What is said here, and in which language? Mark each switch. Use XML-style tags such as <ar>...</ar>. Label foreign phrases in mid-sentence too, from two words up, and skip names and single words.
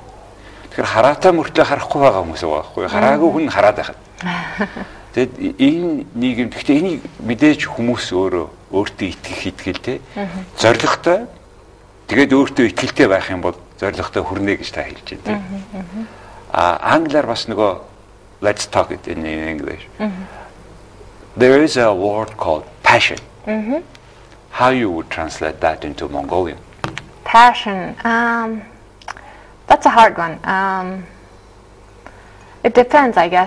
<mn>Тэгэхээр хараатай мөртлөө харахгүй байгаа хүмүүс байгаа байхгүй. Хараагүй хүн хараад байхад. Тэгэд энэ нийгэм гэхдээ энийг мэдээж хүмүүс өөртөө итгэх итгэлтэй зоригтой тэгээд өөртөө итгэлтэй байх юм бол зоригтой хүрнэ гэж та хэлж байна. Англиар бас нөгөө</mn> <en>let's talk it in English. There is a word called passion. How you would translate that into Mongolian? Passion. That's a hard one. It depends, I guess.</en>